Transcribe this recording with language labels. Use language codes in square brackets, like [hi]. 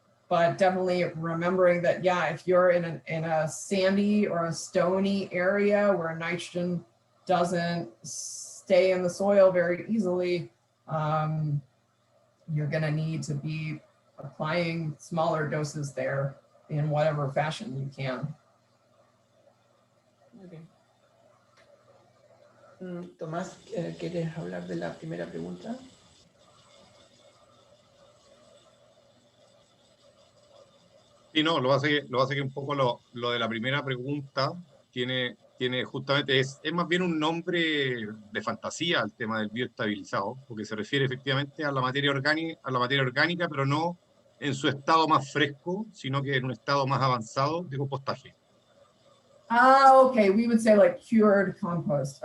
[en] But definitely remembering that, yeah, if you're in a sandy or a stony area where nitrogen doesn't stay in the soil very easily, you're going to need to be applying smaller doses there in whatever fashion you can. Okay. [es] Tomás, ¿quieres hablar de la primera pregunta? Sí, no, lo hace que un poco lo de la primera pregunta tiene justamente, es más bien un nombre de fantasía el tema del bioestabilizado, porque se refiere efectivamente a la materia orgánica, pero no en su estado más fresco, sino que en un estado más avanzado de compostaje. [en] Okay, we would say like cured compost.